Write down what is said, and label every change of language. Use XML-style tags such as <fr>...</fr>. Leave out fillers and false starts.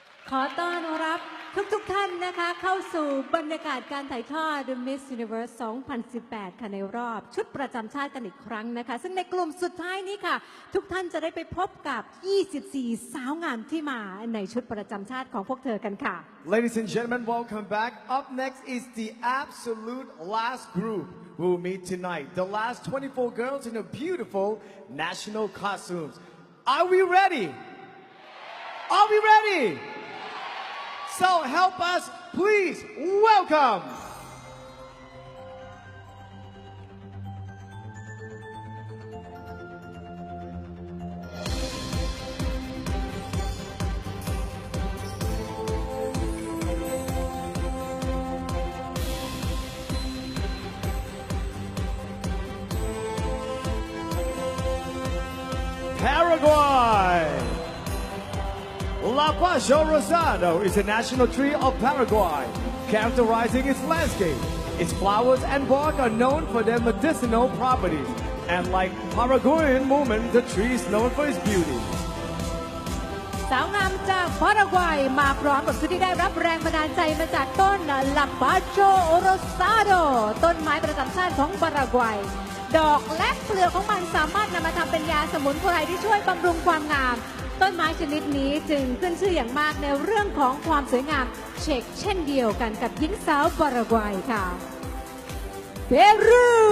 <th>ขอต้อนรับทุกท่านนะคะเข้าสู่บรรยากาศการถ่ายทอด The Miss Universe 2018 ค่ะในรอบชุดประจำชาติกันอีกครั้งนะคะซึ่งในกลุ่มสุดท้ายนี้ค่ะทุกท่านจะได้ไปพบกับ 24 สาวงามที่มาในชุดประจำชาติของพวกเธอกันค่ะ</th> <en>Ladies and gentlemen, welcome back. Up next is the absolute last group who will meet tonight. The last 24 girls in a beautiful national costumes. Are we ready? Are we ready? So help us, please welcome. Paraguay. La Pacho Rosado is a national tree of Paraguay, characterizing its landscape. Its flowers and bark are known for their medicinal properties, and like Paraguayan woman, the tree is known for its beauty.</en> <th>สาวงามจากพารากวัยมาพร้อมกับชุดที่ได้รับแรงบันดาลใจมาจากต้นลาปาโชโอโรซาโดต้นไม้ประจำชาติของปารากวัยดอกและเปลือกของมันสามารถนำมาทำเป็นยาสมุนไพรที่ช่วยบำรุงความงามต้นไม้ชนิดนี้จึงขึ้นชื่ออย่างมากในเรื่องของความสวยงามเช่นเดียวกันกับหญิงสาวปารากวัยค่ะเปรู</th>